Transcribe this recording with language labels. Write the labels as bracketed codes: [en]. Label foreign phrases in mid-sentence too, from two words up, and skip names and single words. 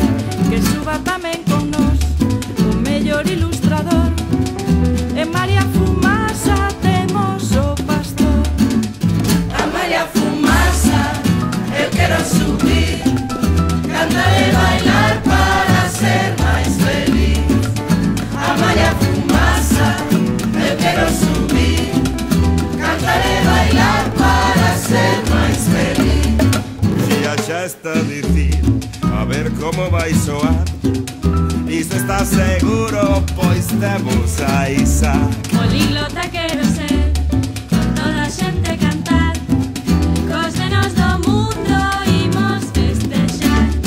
[gl] Que suba tamén con nos o mellor ilustrador. En María Fumaça temos o pastor. [pt] A Maria Fumaça, eu quero subir, cantar e bailar para ser mais feliz. A Maria Fumaça, eu quero subir, cantar e bailar para ser mais feliz. [gl] Día xa está difícil, a ver como vai soar. Isto está seguro, pois temos a Isa. Políglota quero ser, con toda a xente cantar, cos nenos do mundo imos festejar.